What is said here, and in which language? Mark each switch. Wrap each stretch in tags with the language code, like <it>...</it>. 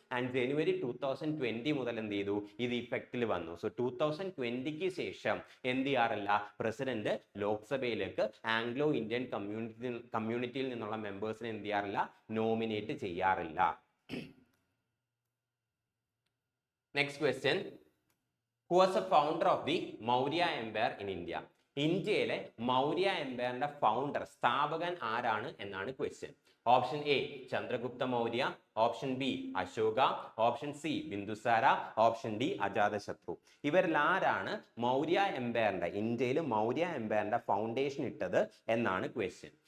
<ml>And ജനുവരി 2020 മുതൽ എന്ത് ചെയ്തു ഇത് ഇഫക്റ്റിൽ വന്നു. സോ 2020ക്ക് ശേഷം എന്ത് ചെയ്യാറില്ല, പ്രസിഡന്റ് ലോക്സഭയിലേക്ക് ആംഗ്ലോ ഇന്ത്യൻ കമ്മ്യൂണിറ്റിയിൽ നിന്നുള്ള മെമ്പേഴ്സിനെ എന്ത് ചെയ്യാറില്ല, നോമിനേറ്റ് ചെയ്യാറില്ല. Next question.</ml> <en>Who was the founder of the Maurya Empire in India?</en> <ml>ഇന്ത്യയിലെ മൗര്യ എംപയറിന്റെ ഫൗണ്ടർ സ്ഥാപകൻ ആരാണ് എന്നാണ് question. Option A Chandragupta Maurya, option B Ashoka, option C Bindusara, option D Ajatashatru. ഇവരിൽ ആരാണ് മൗര്യ എംപയറിന്റെ ഇന്ത്യയിൽ മൗര്യ എംപയറിന്റെ ഫൗണ്ടേഷൻ ഇട്ടത് എന്നാണ് ക്വസ്റ്റ്യൻ.</ml>